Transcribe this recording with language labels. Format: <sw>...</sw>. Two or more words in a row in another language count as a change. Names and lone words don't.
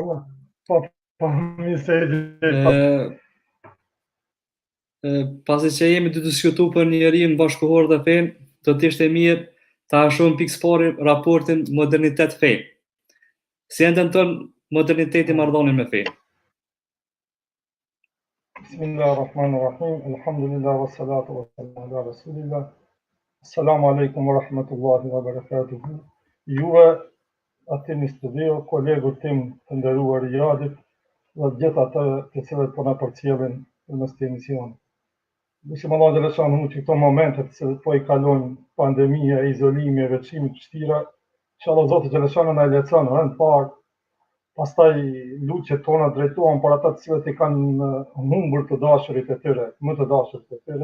<sq>pasi që jemi të diskutu për njerin bashkëkohor dhe fen, do të ishte mirë ta shohim pikëpari raportin modernitet fen. Si ndërton moderniteti marrëdhënien me fen?</sq> <ar>بسم الله الرحمن الرحيم. الحمد لله والصلاة والسلام على رسول الله. السلام عليكم ورحمة الله وبركاته.</ar> <sq>Juve, aty në studio, kolegut tim të nderuar i Radit, dhe gjithë atë të cilët po na përcjellin në këtë emision. Lusim</sq> <ar>الله جل شأنه</ar> <sq>që këto momente të cilët po i kalojnë pandemia, izolimi, veçimi të vështira, inshallah Zoti Xheleshanuhu na lehtëson rënd parë, pastaj luçet tona drejtohen për ata të cilët i kanë humbur të dashurit e tyre, më të dashurit e tyre.</sq>